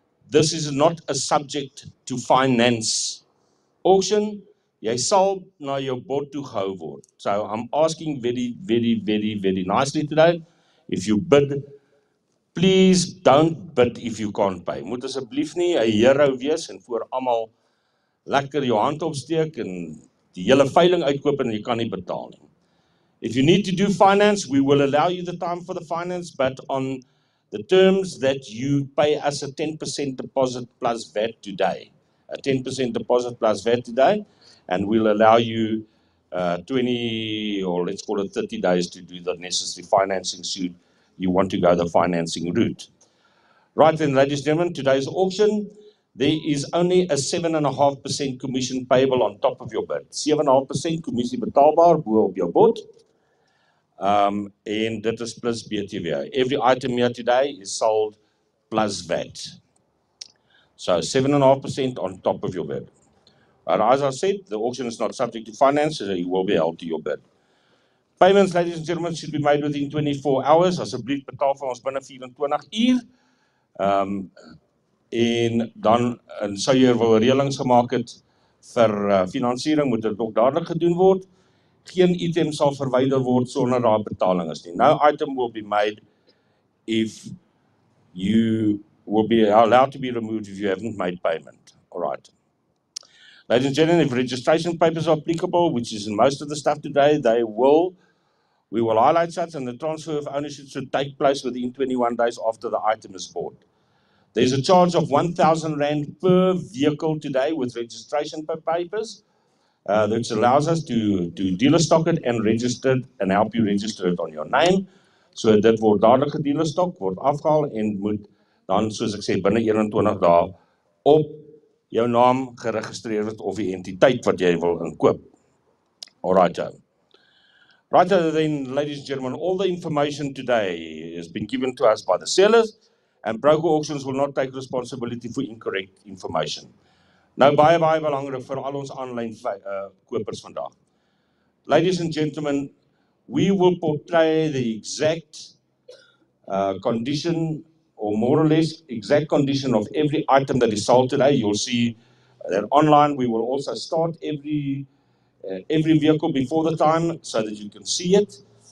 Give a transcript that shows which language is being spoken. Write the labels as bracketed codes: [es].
[en] This is not a subject to finance auction. [af] Jy sal na jou bod toe gehou word. [en] So I'm asking very nicely today, if you bid, please don't bid if you can't pay. [af] Moet asseblief nie 'n hero wees en voor almal lekker jou hand opsteek en die hele veiling uitkoop en jy kan nie betaal nie. [en] If you need to do finance, we will allow you the time for the finance, but on the terms that you pay us a 10% deposit plus VAT today. A 10% deposit plus VAT today, and we'll allow you 20 or let's call it 30 days to do the necessary financing should you want to go the financing route. Right then, ladies and gentlemen, today's auction, there is only a 7.5% commission payable on top of your bid. [af] 7.5% commissie betaalbaar bo op jou bod. [en] And that is plus BTW. Every item here today is sold plus VAT. So 7.5% on top of your bid. But as I said, the auction is not subject to finance, so you will be held to your bid. Payments, ladies and gentlemen, should be made within 24 hours. [af] Asseblief betaal vir ons binne 24 uur. En dan sou jy wel reëlings gemaak het vir finansiering, moet dit ook dadelik gedoen word. Geen item sal verwyder word sonder daar betaling is nie. [en] No item will be made if you will be allowed to be removed if you haven't made payment. All right. Ladies and gentlemen, if registration papers are applicable, which is in most of the stuff today, we will highlight such, and the transfer of ownership should take place within 21 days after the item is bought. There's a charge of R1,000 per vehicle today with registration papers, which allows us to dealer stock it and register it and help you register it on your name. [af] So dit word dadelik gedealer stock, word afgehaal en moet dan, soos ek sê, binne 21 dae op jou naam geregistreer word of die entiteit wat jy wil inkoop. [en] Alright, Joe. Right then, ladies and gentlemen, all the information today has been given to us by the sellers, and broker auctions will not take responsibility for incorrect information. [af] Nou baie belangrik vir al ons aanlyn kopers vandag. [en] Ladies and gentlemen, we will portray the exact condition, or more or less exact condition of every item that is sold today. You'll see that online we will also start every vehicle before the time so that you can see it.